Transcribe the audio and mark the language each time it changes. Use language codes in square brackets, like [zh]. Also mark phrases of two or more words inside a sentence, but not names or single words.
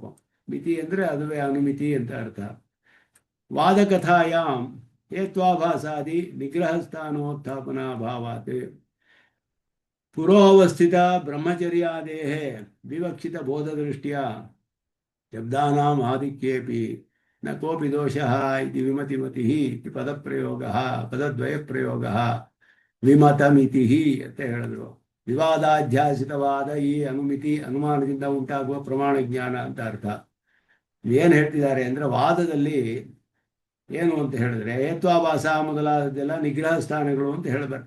[kn] ಮಿತಿ ಅಂದರೆ ಅದುವೇ ಅನುಮಿತಿ ಅಂತ ಅರ್ಥ. [sa] ವಾದಕಥಾಯಾಂ ಹೇತ್ವಾಭಾಸಾದಿ ನಿಗ್ರಹಸ್ಥಾನೋತ್ಥಾಪನಾ ಭಾವಾತ್ ಪುರೋವಸ್ಥಿತ ಬ್ರಹ್ಮಚರ್ಯಾದೇಹ ವಿವಕ್ಷಿತ ಬೋಧದೃಷ್ಟ್ಯ ಶಬ್ದಾನಾಂ ಆಧಿಕ್ಯೇಪಿ ನ ಕೋಪಿ ದೋಷಃ ಇತಿ ವಿಮತಿಮತಿಃ ಇತಿ ಪದದ್ವಯ ಪ್ರಯೋಗಃ ವಿಮತಮಿತಿ [kn] ಅಂತ ಹೇಳಿದ್ರು. ವಿವಾದಾಧ್ಯಾಸಿತವಾದ ಈ ಅನುಮಿತಿ ಅನುಮಾನದಿಂದ ಉಂಟಾಗುವ ಪ್ರಮಾಣ ಜ್ಞಾನ ಅಂತ ಅರ್ಥ. ಏನು ಹೇಳ್ತಿದ್ದಾರೆ ಅಂದರೆ, ವಾದದಲ್ಲಿ ಏನು ಅಂತ ಹೇಳಿದ್ರೆ ಹೇತ್ವಾಭಾಸ ಮೊದಲಾದದ್ದೆಲ್ಲ ನಿಗ್ರಹ ಸ್ಥಾನಗಳು ಅಂತ ಹೇಳಬರ್ತೇವೆ.